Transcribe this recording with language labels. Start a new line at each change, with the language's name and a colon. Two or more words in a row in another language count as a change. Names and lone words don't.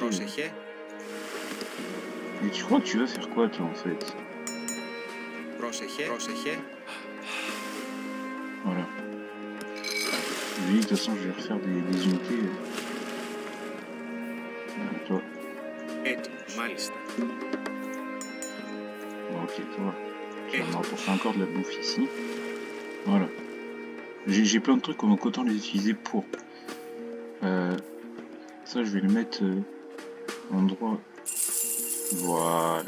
Greek: Πρόσεχε.
French: Mais tu crois que tu vas faire quoi, toi, en fait?
Greek: Πρόσεχε. Πρόσεχε.
French: Voilà. Lui, de toute façon, je vais refaire des unités. Toi.
Greek: Έτοιμος. Μάλιστα.
French: Bon, ok, ça va. Je vais m'en apporter encore de la bouffe ici. Voilà. J'ai plein de trucs, donc autant les utiliser pour. Ça, je vais le mettre en endroit. Voilà.